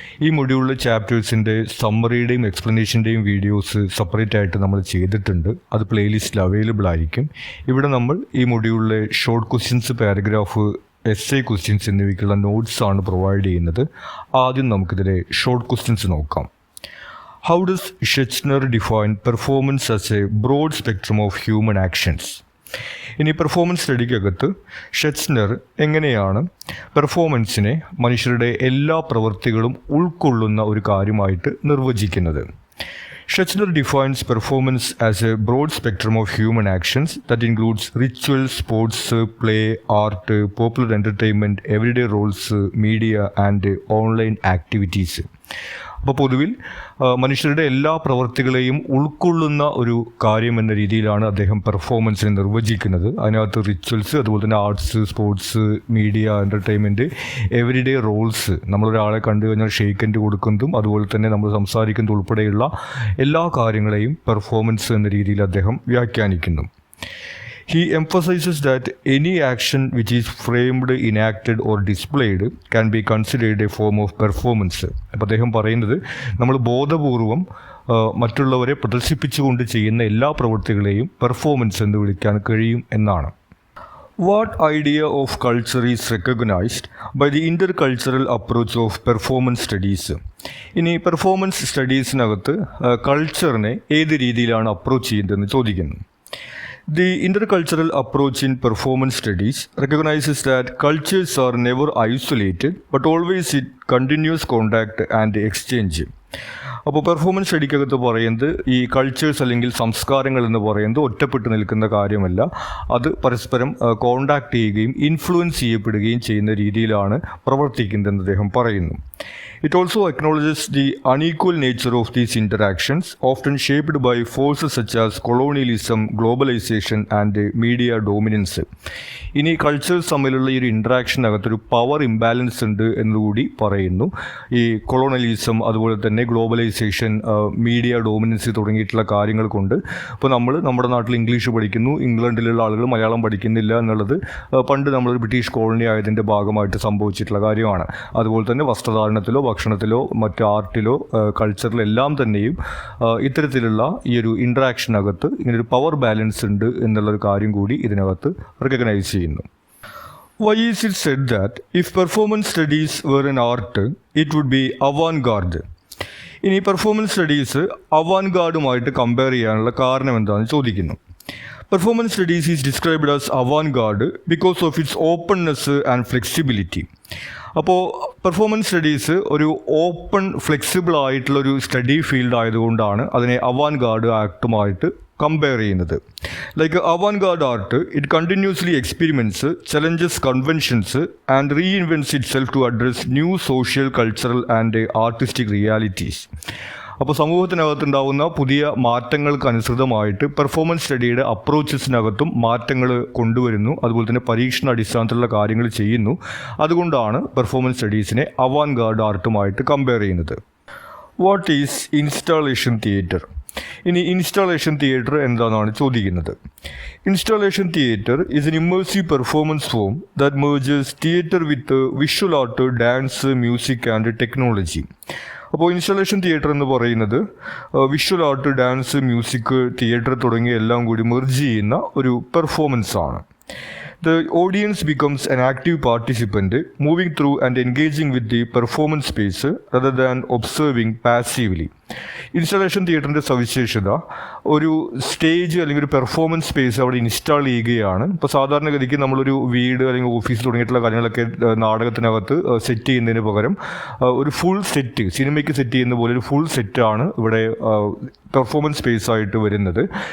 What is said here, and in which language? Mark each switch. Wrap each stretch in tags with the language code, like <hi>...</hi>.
<ml>ഈ മൊഡ്യൂളിലെ ചാപ്റ്റേഴ്സിൻ്റെ സമ്മറിയുടെയും എക്സ്പ്ലനേഷൻ്റെയും videos separate ആയിട്ട് നമ്മൾ ചെയ്തിട്ടുണ്ട്. അത് പ്ലേലിസ്റ്റിൽ അവൈലബിൾ ആയിരിക്കും. ഇവിടെ നമ്മൾ ഈ മൊഡ്യൂളിലെ short questions, paragraph, essay questions എന്നിവയ്ക്കുള്ള നോട്ട്സാണ് പ്രൊവൈഡ് ചെയ്യുന്നത്. ആദ്യം നമുക്കിതിലെ ഷോർട്ട് ക്വസ്റ്റ്യൻസ് നോക്കാം.</ml> <en>How does Schechner define performance as a broad spectrum of human actions?</en> <ml>ഇനി പെർഫോമൻസ് സ്റ്റഡിക്കകത്ത് ഷെച്ച്നർ എങ്ങനെയാണ് പെർഫോമൻസിനെ മനുഷ്യരുടെ എല്ലാ പ്രവൃത്തികളും ഉൾക്കൊള്ളുന്ന ഒരു കാര്യമായിട്ട് നിർവചിക്കുന്നത്?</ml> <en>Schechner defines performance as a broad spectrum of human actions that includes rituals, sports, play, art, popular entertainment, everyday roles, media and online activities.</en> <ml>അപ്പോൾ പൊതുവിൽ മനുഷ്യരുടെ എല്ലാ പ്രവൃത്തികളെയും ഉൾക്കൊള്ളുന്ന ഒരു കാര്യം എന്ന രീതിയിലാണ് അദ്ദേഹം പെർഫോമൻസിനെ നിർവചിക്കുന്നത്. അതിനകത്ത് റിച്വൽസ്, അതുപോലെ തന്നെ arts, sports, media, entertainment, everyday Rolls, നമ്മളൊരാളെ കണ്ടു കഴിഞ്ഞാൽ ഷെയ്ക്ക് ഹാൻഡ് കൊടുക്കുന്നതും അതുപോലെ തന്നെ നമ്മൾ സംസാരിക്കുന്നത് ഉൾപ്പെടെയുള്ള എല്ലാ കാര്യങ്ങളെയും പെർഫോമൻസ് എന്ന രീതിയിൽ അദ്ദേഹം വ്യാഖ്യാനിക്കുന്നു.</ml> <en>He emphasizes that any action which is framed, enacted or displayed can be considered a form of performance.</en> <ml>അപ്പോൾ അദ്ദേഹം പറയുന്നത് നമ്മൾ ബോധപൂർവം മറ്റുള്ളവരെ പ്രദർശിപ്പിച്ചുകൊണ്ട് ചെയ്യുന്ന എല്ലാ പ്രവൃത്തികളെയും പെർഫോമൻസ് എന്ന് വിളിക്കാൻ കഴിയും എന്നാണ്.</ml> <en>What idea of culture is recognized by the intercultural approach of performance studies?</en> <ml>ഇനി പെർഫോമൻസ് സ്റ്റഡീസിനകത്ത് കൾച്ചറിനെ ഏത് രീതിയിലാണ് അപ്രോച്ച് ചെയ്യുന്നതെന്ന് ചോദിക്കുന്നു.</ml> <en>The intercultural approach in performance studies recognizes that cultures are never isolated but always in continuous contact and exchange.</en> <ml>അപ്പോൾ performance സ്റ്റഡിക്കകത്ത് പറയുന്നത് ഈ cultures അല്ലെങ്കിൽ സംസ്കാരങ്ങൾ എന്ന് പറയുന്നത് ഒറ്റപ്പെട്ട് നിൽക്കുന്ന കാര്യമല്ല, അത് പരസ്പരം കോണ്ടാക്ട് ചെയ്യുകയും ഇൻഫ്ലുവൻസ് ചെയ്യപ്പെടുകയും ചെയ്യുന്ന രീതിയിലാണ് പ്രവർത്തിക്കുന്നതെന്ന് അദ്ദേഹം പറയുന്നു.</ml> <en>It also acknowledges the unequal nature of these interactions, often shaped by forces such as colonialism, globalization and media dominance.</en> <ml>ഇനി കൾച്ചേഴ്സ് തമ്മിലുള്ള ഈ ഒരു ഇൻട്രാക്ഷനകത്തൊരു പവർ ഇംബാലൻസ് ഉണ്ട് എന്നുകൂടി പറയുന്നു. ഈ കൊളോണിയലിസം, അതുപോലെ തന്നെ ഗ്ലോബലൈസേഷൻ, മീഡിയ ഡോമിനൻസി തുടങ്ങിയിട്ടുള്ള കാര്യങ്ങൾ കൊണ്ട് ഇപ്പോൾ നമ്മൾ നമ്മുടെ നാട്ടിൽ ഇംഗ്ലീഷ് പഠിക്കുന്നു, ഇംഗ്ലണ്ടിലുള്ള ആളുകൾ മലയാളം പഠിക്കുന്നില്ല എന്നുള്ളത് പണ്ട് നമ്മളൊരു ബ്രിട്ടീഷ് കോളനി ആയതിൻ്റെ ഭാഗമായിട്ട് സംഭവിച്ചിട്ടുള്ള കാര്യമാണ്. അതുപോലെ തന്നെ വസ്ത്രധാരണത്തിലോ ഭക്ഷണത്തിലോ മറ്റ് ആർട്ടിലോ കൾച്ചറിലോ എല്ലാം തന്നെയും ഇത്തരത്തിലുള്ള ഈ ഒരു ഇൻട്രാക്ഷനകത്ത് ഇങ്ങനൊരു പവർ ബാലൻസ് ഉണ്ട് എന്നുള്ളൊരു കാര്യം കൂടി ഇതിനകത്ത് റെക്കഗ്നൈസ് ചെയ്യുന്നു.</ml> <en>Why is it said that if performance studies were an art, it would be avant-garde?</en> <ml>ഇനി പെർഫോമൻസ് സ്റ്റഡീസ് അവാൻഗാർഡുമായിട്ട് കമ്പയർ ചെയ്യാനുള്ള കാരണം എന്താണെന്ന് ചോദിക്കുന്നു.</ml> <en>Performance studies is described as avant-garde because of its openness and flexibility.</en> <ml>അപ്പോൾ performance studies ഒരു open, flexible ആയിട്ടുള്ളൊരു study field ആയതുകൊണ്ടാണ് അതിനെ അവാൻഗാർഡ് ആക്ടുമായിട്ട് കമ്പയർ ചെയ്യുന്നത്.</ml> <en>Like Avangard art, it continuously experiments, challenges conventions and റീഇൻവെൻറ്റ്സ് it self to address new social, cultural and artistic realities.</en> <ml>അപ്പോൾ സമൂഹത്തിനകത്തുണ്ടാവുന്ന പുതിയ മാറ്റങ്ങൾക്ക് അനുസൃതമായിട്ട് പെർഫോമൻസ് സ്റ്റഡിയുടെ അപ്രോച്ചസിനകത്തും മാറ്റങ്ങൾ കൊണ്ടുവരുന്നു. അതുപോലെ തന്നെ പരീക്ഷണ അടിസ്ഥാനത്തിലുള്ള കാര്യങ്ങൾ ചെയ്യുന്നു. അതുകൊണ്ടാണ് പെർഫോമൻസ് സ്റ്റഡീസിനെ അവാൻഗാർഡ് ആർട്ടുമായിട്ട് കമ്പയർ ചെയ്യുന്നത്.</ml> <en>What is installation theatre?</en> <ml>ഇനി ഇൻസ്റ്റാളേഷൻ തിയേറ്റർ എന്താണെന്നാണ് ചോദിക്കുന്നത്.</ml> <en>Installation theatre is an immersive performance form that merges theatre with visual art, dance, music and technology.</en> <ml>അപ്പോൾ ഇൻസ്റ്റലേഷൻ തിയേറ്റർ എന്ന് പറയുന്നത് visual art, dance, music, theatre തുടങ്ങിയ എല്ലാം കൂടി മെർജ് ചെയ്യുന്ന ഒരു പെർഫോമൻസ് ആണ്.</ml> <en>The audience becomes an active participant, moving through and engaging with the performance space rather than observing passively.</en> <ml>Installation തിയേറ്ററിൻ്റെ സവിശേഷത ഒരു സ്റ്റേജ് അല്ലെങ്കിൽ ഒരു പെർഫോമൻസ് സ്പേസ് അവിടെ ഇൻസ്റ്റാൾ ചെയ്യുകയാണ്. ഇപ്പോൾ സാധാരണഗതിക്ക് നമ്മളൊരു വീട് അല്ലെങ്കിൽ ഓഫീസ് തുടങ്ങിയിട്ടുള്ള കാര്യങ്ങളൊക്കെ നാടകത്തിനകത്ത് സെറ്റ് ചെയ്യുന്നതിന് പകരം ഒരു ഫുൾ സെറ്റ്, സിനിമയ്ക്ക് സെറ്റ് ചെയ്യുന്ന പോലെ ഒരു ഫുൾ സെറ്റാണ് ഇവിടെ പെർഫോമൻസ് സ്പേസ് ആയിട്ട് വരുന്നത്.</ml>